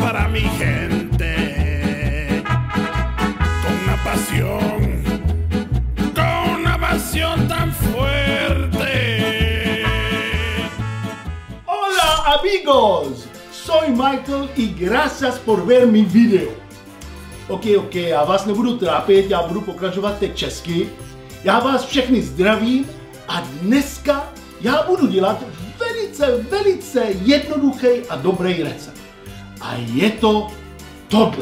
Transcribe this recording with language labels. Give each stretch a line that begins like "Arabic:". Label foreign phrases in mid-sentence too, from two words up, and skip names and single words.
Spanish: mi gente con una pasión tan fuerte. Hola amigos, soy Michael y gracias por ver mi video.
Czech: Ok, já vás nebudu trápit, já budu pokračovat teď česky. Já vás všechny zdravím a dneska já budu dělat velice jednoduchý a dobrý recept. A je to tohle.